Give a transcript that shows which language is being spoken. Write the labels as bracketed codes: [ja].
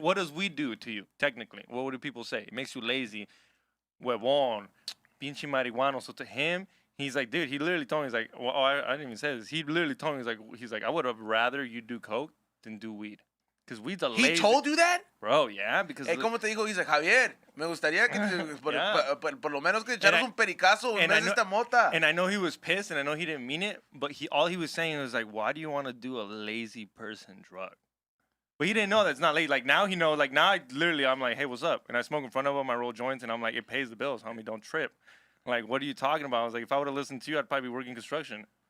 [en] What does weed do to you? Technically, what do people say? It makes you lazy, [es] huevón, pinche marihuano. [en] So to him, he's like, dude. He literally told me, he's like, well, I didn't even say this. He literally told me, he's like, I would have rather you do coke than do weed, because weed's a lazy. He told you that? Bro, yeah, because. [es] ¿Cómo te dijo? [en] He's like, [es] Javier, me gustaría que por lo menos que [en] And [es] echaras un pericazo en vez de esta mota. [en] And I know he was pissed, and I know he didn't mean it, but all he was saying was like, why do you want to do a lazy person drug? But he didn't know that's not lazy. Like now he knows. Like now I'm like, hey, what's up? And I smoke in front of him. I roll joints, and I'm like, it pays the bills, homie. Don't trip. Like, what are you talking about? I was like, if I would have listened to you, I'd probably be working construction.